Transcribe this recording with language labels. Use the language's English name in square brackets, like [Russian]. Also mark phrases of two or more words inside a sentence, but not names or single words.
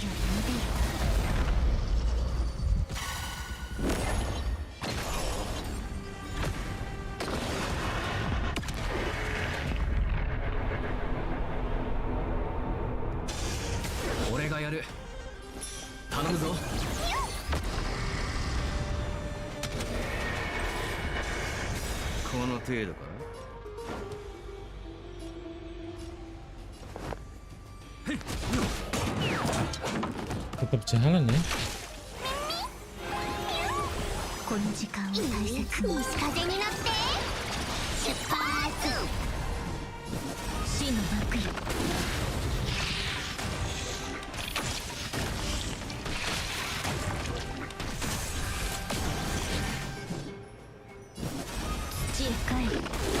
[Japanese] 俺がやる。頼むぞ。この程度か。 [Indonesian] tetap jalan ya. [Japanese] この時間を大切に。西風に乗って出発。死の幕よ。土へ帰る。